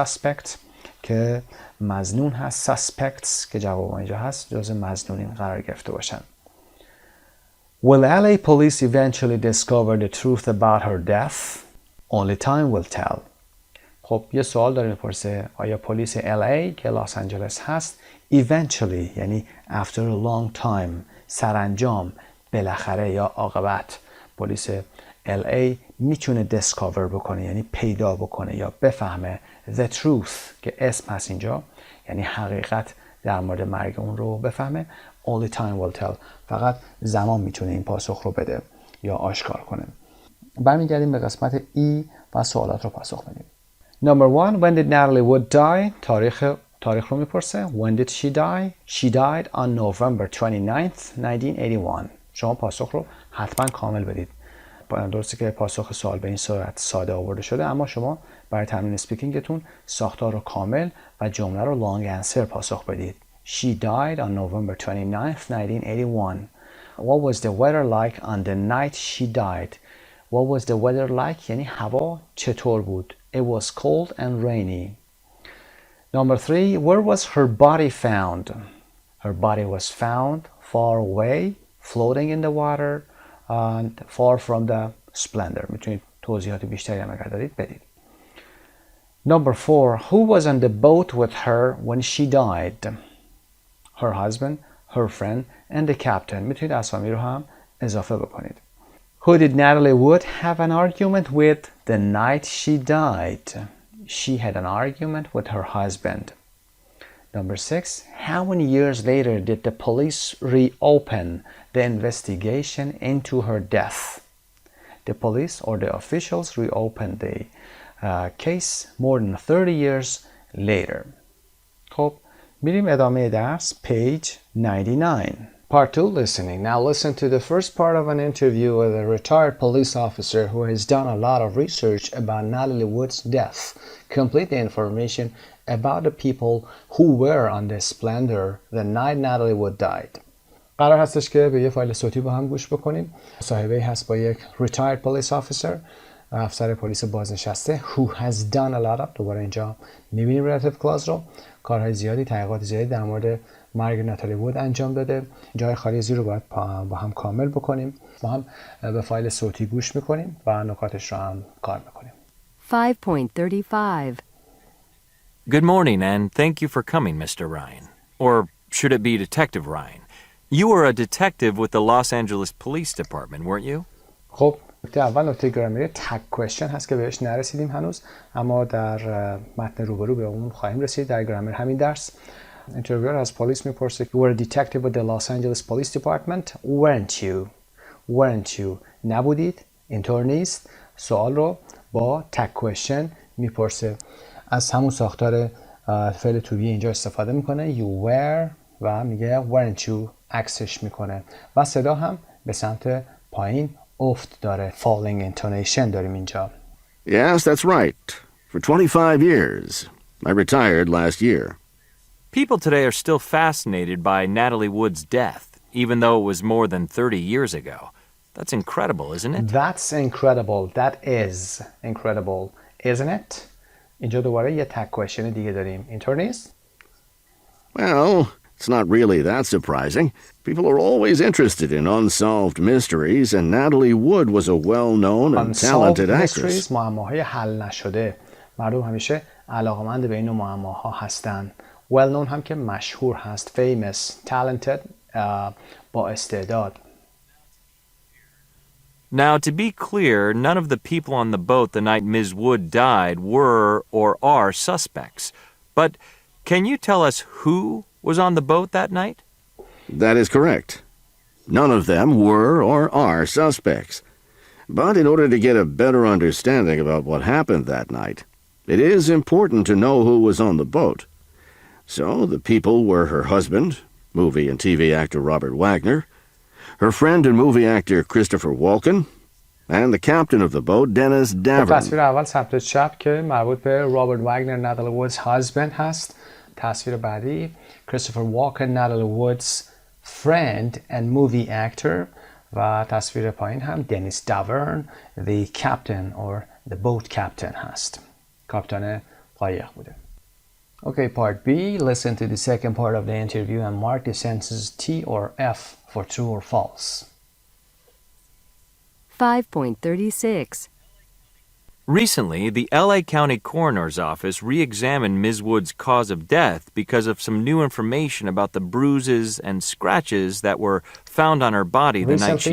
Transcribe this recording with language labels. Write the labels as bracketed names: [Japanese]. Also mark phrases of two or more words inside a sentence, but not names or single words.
[Persian] suspect که مظنون هست. suspects که جواب اینجا هست جز مظنونین قرار گرفته باشن. [English] Will LA police eventually discover the truth about her death? Only time will tell. [Persian] خب یه سوال داره میپرسه آیا پلیس LA که لس آنجلس هست eventually یعنی [English] after a long time [Persian] سرانجام بالاخره یا عاقبت پلیس LA میتونه discover بکنه یعنی پیدا بکنه یا بفهمه [English] the truth [Persian] که اسم هست اینجا یعنی حقیقت در مورد مرگ اون رو بفهمه. [English] Only time will tell. [Persian] فقط زمان میتونه این پاسخ رو بده یا آشکار کنه. برمیگردیم به قسمت E و سوالات رو پاسخ بدیم. [English] Number 1. When did Natalie Wood die? [Persian] تاریخ رو میپرسه. [English] When did she die? She died on November 29th, 1981. [Persian] شما پاسخ رو حتما کامل بدید. درسته که پاسخ سوال به این صورت ساده آورده شده اما شما برای تمرین اسپیکینگتون ساختار رو کامل و جمله رو [English] long answer [Persian] پاسخ بدید. [English] She died on November 29th, 1981. What was the weather like on the night she died? What was the weather like? [Persian] یعنی هوا چطور بود؟ [English] It was cold and rainy. Number 3. Where was her body found? Her body was found far away, floating in the water, and far from the splendor. [Persian] میتونید توضیحات بیشتری هم اگر دارید بدید. [English] Number 4. Who was on the boat with her when she died? Her husband, her friend, and the captain. [Persian] میتونید اسامی رو هم اضافه بکنید. [English] Who did Natalie Wood have an argument with the night she died? She had an argument with her husband. Number 6. How many years later did the police reopen the investigation into her death? The police or the officials reopened the case more than 30 years later. [Persian] خب میریم ادامه درس. [English] Page 99. Part 2, listening. Now listen to the first part of an interview with a retired police officer who has done a lot of research about Natalie Wood's death. Complete the information about the people who were on the Splendor the night Natalie Wood died. [Persian] قرار هستش که به یه فایل صوتی با هم گوش بکنیم. مصاحبه‌ای هست با یک [English] retired police officer، [Persian] افسر پلیس بازنشسته [English] who has done a lot of. [Persian] دوباره اینجا می‌بینیم relative clause رو. کارهای زیادی، تحقیقات زیادی در مورد مرگ ناتالی وود انجام داده. جای خالی زیر رو باید با هم کامل بکنیم. با هم به فایل صوتی گوش میکنیم و نکاتش رو هم کار میکنیم. 5.35 [English] Good morning, and thank you for coming, Mr. Ryan. Or should it be Detective Ryan? You were a detective with the Los Angeles Police Department, weren't you? [Persian] خب نکته گرامری [English] tag question [Persian] هست که بهش نرسیدیم هنوز، اما در متن روبرو به اون خواهیم رسید در گرامر همین درس. اینترویور از پلیس میپرسه [English] You were a detective with the Los Angeles Police Department, weren't you? Weren't you? [Persian] نبودید؟ اینطور نیست؟ سوال رو با [English] tag question [Persian] میپرسه. از همون ساختار فعل [English] to be [Persian] اینجا استفاده میکنه. [English] You were [Persian] و میگه [English] weren't you [Persian] عکسش میکنه و صدا هم به سمت پایین افت داره. [English] Falling intonation [Persian] داریم اینجا. [English] Yes, that's right. For 25 years. I retired last year. People today are still fascinated by Natalie Wood's death, even though it was more than 30 years ago. That's incredible, isn't it? That's incredible. That is incredible, isn't it? [Persian] اینجا دوباره یه [English] tag question [Persian] دیگه داریم. اینطور نیست؟ [English] Well, it's not really that surprising. People are always interested in unsolved mysteries, and Natalie Wood was a well-known and talented actress. [Persian] معماهای حل نشده. مردم همیشه علاقمند به این نوع معماها هستن. well-known هم که مشهور هست. [English] famous, talented, [Persian] با استعداد. [English] Now, to be clear, none of the people on the boat the night Ms. Wood died were or are suspects. But can you tell us who was on the boat that night? That is correct. None of them were or are suspects. But in order to get a better understanding about what happened that night, it is important to know who was on the boat. So the people were her husband, movie and TV actor Robert Wagner, her friend and movie actor Christopher Walken, and the captain of the boat, Dennis Davern. [Persian] تصویر اول ثبت چپ که مربوط به رابرت واگنر ناتالی وودز husband هست. تصویر بعدی [English] Christopher Walken, Natalie Wood's friend and movie actor [Persian] و تصویر پایین هم دنیس داورن [English] the captain or the boat captain [Persian] هست. کاپیتان قایق بوده. [English] Okay, part B. Listen to the second part of the interview and mark the sentences T or F for true or false. 5.36. Recently, the LA County Coroner's Office re-examined Ms. Wood's cause of death because of some new information about the bruises and scratches that were found on her body the night she